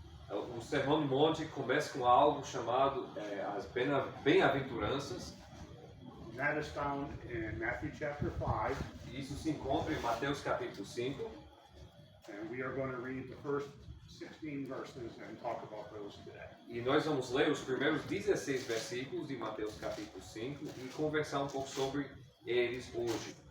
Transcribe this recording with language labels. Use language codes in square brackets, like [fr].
[pt] O sermão do monte começa com algo chamado as bem-aventuranças. [en] That is found in Matthew chapter 5. [pt] Isso se encontra em Mateus capítulo 5. [en] And we are going to read the first 16 verses and talk about those today. [pt] E nós vamos ler os primeiros 16 versículos de Mateus capítulo 5 e conversar um pouco sobre eles hoje.